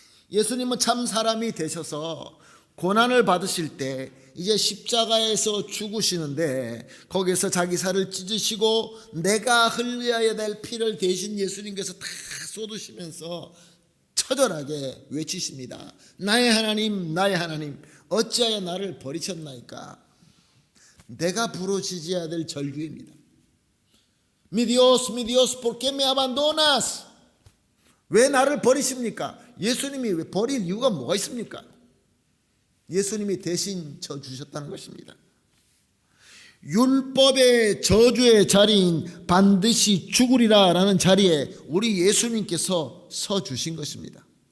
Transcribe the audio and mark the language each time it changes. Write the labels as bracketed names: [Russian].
[Korean] 예수님은 참 사람이 되셔서 고난을 받으실 때 이제 십자가에서 죽으시는데 거기서 자기 살을 찢으시고 내가 흘려야 될 피를 대신 예수님께서 다 쏟으시면서 처절하게 외치십니다. 나의 하나님 나의 하나님 어찌하여 나를 버리셨나이까. 내가 부르짖어야 될 절규입니다. [Spanish] Mi Dios, ¿por qué me abandonas? [Korean] 왜 나를 버리십니까? 예수님이 왜 버릴 이유가 뭐가 있습니까? 예수님이 대신 져주셨다는 것입니다. 율법의 저주의 자리인 반드시 죽으리라 라는 자리에 우리 예수님께서 서 주신 것입니다.